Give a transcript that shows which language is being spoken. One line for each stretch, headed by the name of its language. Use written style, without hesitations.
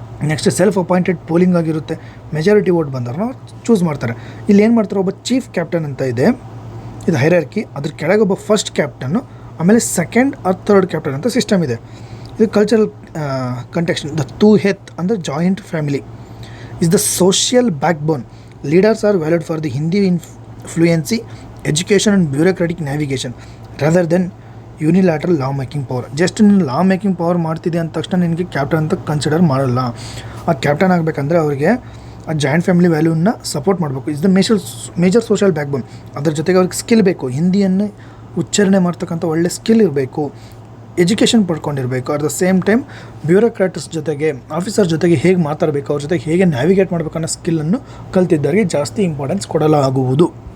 Kannada: Next self appointed polling ಆಗಿರುತ್ತೆ. Majority vote ಬಂದವ್ರನ್ನ choose ಮಾಡ್ತಾರೆ. ಇಲ್ಲಿ ಏನು ಮಾಡ್ತಾರೆ, ಒಬ್ಬ ಚೀಫ್ ಕ್ಯಾಪ್ಟನ್ ಅಂತ ಇದೆ, ಇದು ಹೈರಾರ್ಕಿ. ಅದ್ರ ಕೆಳಗೆ ಒಬ್ಬ ಫಸ್ಟ್ ಕ್ಯಾಪ್ಟನ್ನು, ಆಮೇಲೆ ಸೆಕೆಂಡ್ ಆರ್ ಥರ್ಡ್ ಕ್ಯಾಪ್ಟನ್ ಅಂತ ಸಿಸ್ಟಮ್ ಇದೆ. ಇದು ಕಲ್ಚರಲ್ ಕಂಟೆಕ್ಸ್ಟ್. ದ ಟೂ ಹೆತ್ ಅಂದರೆ joint family
English: is the social backbone. Leaders are valued for the Hindi fluency, education and bureaucratic navigation rather than unilateral law making power.
Kannada: Just ನೀನು law making power ಮಾಡ್ತಿದೆ ಅಂದ ತಕ್ಷಣ ನಿನಗೆ captain ಅಂತ consider ಮಾಡಲ್ಲ. ಆ captain ಆಗಬೇಕಂದ್ರೆ ಅವರಿಗೆ ಆ ಜಾಯಿಂಟ್ ಫ್ಯಾಮಿಲಿ ವ್ಯಾಲ್ಯೂನ ಸಪೋರ್ಟ್ ಮಾಡಬೇಕು. Is the major social backbone. ಅದ್ರ ಜೊತೆಗೆ ಅವ್ರಿಗೆ ಸ್ಕಿಲ್ ಬೇಕು. ಹಿಂದಿಯನ್ನು ಉಚ್ಚಾರಣೆ ಮಾಡ್ತಕ್ಕಂಥ ಒಳ್ಳೆ ಸ್ಕಿಲ್ ಇರಬೇಕು. Education ಪಡ್ಕೊಂಡಿರಬೇಕು.
English: at the same time
Kannada: bureaucrats ಜೊತೆಗೆ ಆಫೀಸರ್ ಜೊತೆಗೆ ಹೇಗೆ ಮಾತಾಡಬೇಕು, ಅವ್ರ ಜೊತೆಗೆ ಹೇಗೆ ನ್ಯಾವಿಗೇಟ್ ಮಾಡಬೇಕು ಅನ್ನೋ ಸ್ಕಿಲ್ಲನ್ನು ಕಲ್ತಿದ್ದವರಿಗೆ ಜಾಸ್ತಿ ಇಂಪಾರ್ಟೆನ್ಸ್ ಕೊಡಲಾಗುವುದು.